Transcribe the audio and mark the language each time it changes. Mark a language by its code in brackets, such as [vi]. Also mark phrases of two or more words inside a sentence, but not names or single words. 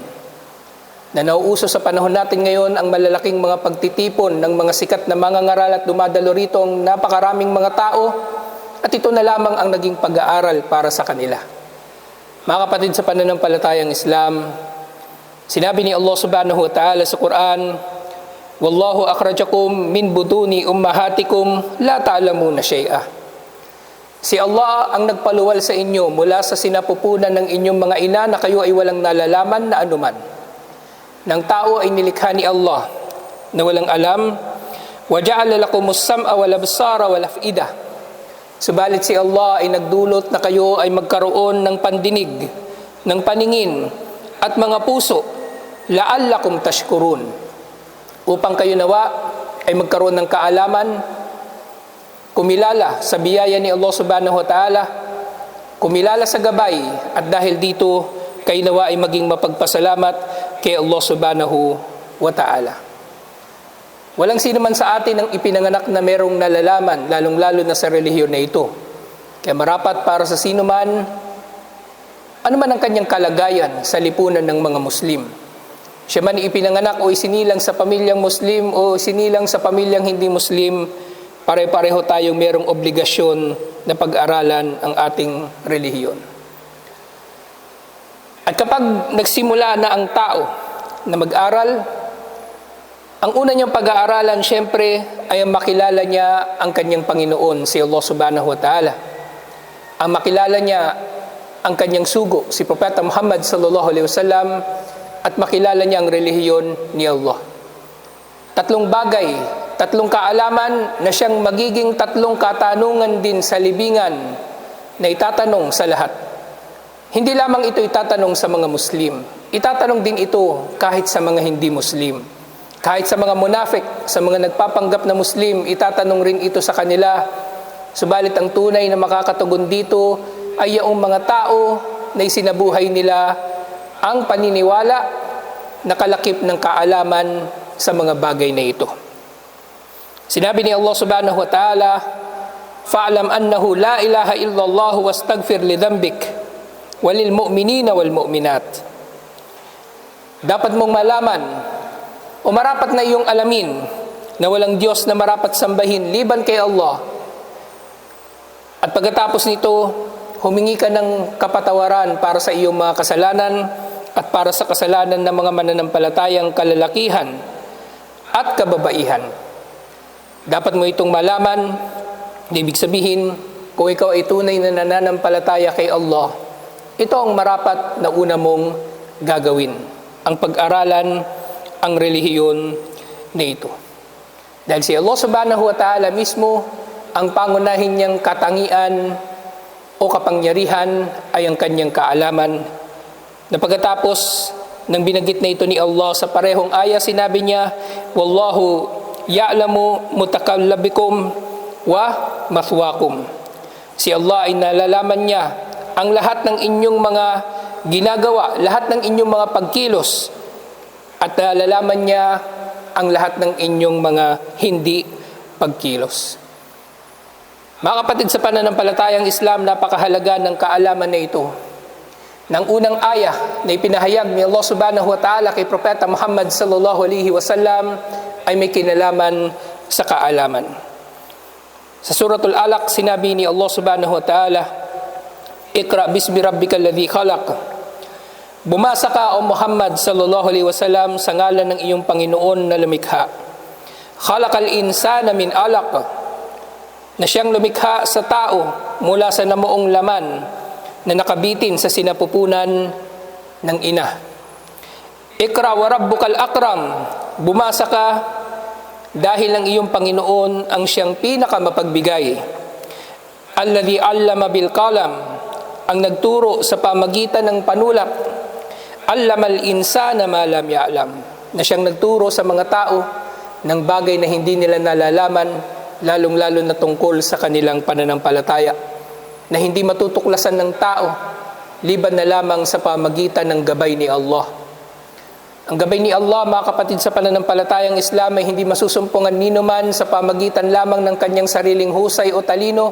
[tl] Na nauuso sa panahon natin ngayon ang malalaking mga pagtitipon ng mga sikat na mga ngaral at dumadalo rito ang napakaraming mga tao, at ito na lamang ang naging pag-aaral para sa kanila. Mga kapatid sa pananampalatayang Islam, sinabi ni Allah [ar] سبحانه وتعالى [tl] sa Quran, [ar] "والله أخرجكم من بطون أمهاتكم لا تعلمون شيئا." [tl] Si Allah ang nagpaluwal sa inyo mula sa sinapupunan ng inyong mga ina na kayo ay walang nalalaman na anuman. Nang tao ay nilikha ni Allah na walang alam, [ar] "وجعل لكم السمع والأبصار والأفئدة." [tl] Subalit si Allah ay nagdulot na kayo ay magkaroon ng pandinig, ng paningin at mga puso, [ar] لعلكم تشكرون, [tl] upang kayo nawa ay magkaroon ng kaalaman, kumilala sa biyaya ni Allah [ar] سبحانه وتعالى, [tl] kumilala sa gabay, at dahil dito kayo nawa ay maging mapagpasalamat kay Allah [ar] سبحانه وتعالى. [tl] Walang sino man sa atin ang ipinanganak na merong nalalaman, lalong-lalo na sa relihiyon na ito. Kaya marapat para sa sino man, ano man ang kanyang kalagayan sa lipunan ng mga Muslim. Siya man ipinanganak o isinilang sa pamilyang Muslim o isinilang sa pamilyang hindi Muslim, pare-pareho tayong merong obligasyon na pag-aralan ang ating relihiyon. At kapag nagsimula na ang tao na mag-aral, ang una niyang pag-aaralan siyempre ay ang makilala niya ang kanyang Panginoon, si Allah [ar] سبحانه وتعالى. [tl] Ang makilala niya ang kanyang sugo, si Propeta Muhammad [ar] صلى الله عليه وسلم, [tl] at makilala niya ang relihiyon ni Allah. Tatlong bagay, tatlong kaalaman na siyang magiging tatlong katanungan din sa libingan na itatanong sa lahat. Hindi lamang ito itatanong sa mga Muslim, itatanong din ito kahit sa mga hindi Muslim. Kahit sa mga munafik, sa mga nagpapanggap na Muslim, itatanong rin ito sa kanila. Subalit ang tunay na makakatugon dito ay yung mga tao na isinabuhay nila ang paniniwala na kalakip ng kaalaman sa mga bagay na ito. Sinabi ni Allah [ar] سبحانه وتعالى, فاعلم أنه لا إله إلا الله واستغفر لذنبك وللمؤمنين والمؤمنات. [tl] Dapat mong malaman o marapat na iyong alamin na walang Diyos na marapat sambahin liban kay Allah. At pagkatapos nito, humingi ka ng kapatawaran para sa iyong mga kasalanan at para sa kasalanan ng mga mananampalatayang kalalakihan at kababaihan. Dapat mo itong malaman, ibig sabihin, kung ikaw ay tunay na nananampalataya kay Allah, ito ang marapat na una mong gagawin, ang pag-aralan ang relihiyon na ito. Dahil si Allah [ar] سبحانه وتعالى [tl] mismo, ang pangunahin niyang katangian o kapangyarihan ay ang kanyang kaalaman. Na pagkatapos ng binanggit na ito ni Allah sa parehong aya, sinabi niya, [ar] والله يعلم متقلبكم ومثواكم. [tl] Si Allah ay nalalaman niya ang lahat ng inyong mga ginagawa, lahat ng inyong mga pagkilos, at nalalaman niya ang lahat ng inyong mga hindi pagkilos. Mga kapatid sa pananampalatayang Islam, napakahalaga ng kaalaman na ito. Nang unang aya na ipinahayag ni Allah [ar] سبحانه وتعالى [tl] kay Propeta Muhammad [ar] صلى الله عليه وسلم [tl] ay may kinalaman sa kaalaman. [ar] Sa Suratul Alaq, [tl] sinabi ni Allah [ar] سبحانه وتعالى, اقرأ باسم ربك الذي خلق. [tl] Bumasa ka, O Muhammad [ar] صلى الله عليه وسلم, [tl] sa ngalan ng iyong Panginoon na lumikha. [ar] خلق الإنسان من علق, [tl] na siyang lumikha sa tao mula sa namuong laman na nakabitin sa sinapupunan ng ina. [ar] اقرأ وربك الأكرم. [tl] Bumasa ka dahil ang iyong Panginoon ang siyang pinakamapagbigay. [ar] الذي علم بالقلم, [tl] ang nagturo sa pamagitan ng panulat. [ar] علم الإنسان ما لم يعلم, [tl] na siyang nagturo sa mga tao ng bagay na hindi nila nalalaman, lalong-lalo na tungkol sa kanilang pananampalataya, na hindi matutuklasan ng tao liban na lamang sa pamagitan ng gabay ni Allah. Ang gabay ni Allah, mga kapatid sa pananampalatayang Islam, ay hindi masusumpungan ninuman sa pamagitan lamang ng kanyang sariling husay o talino.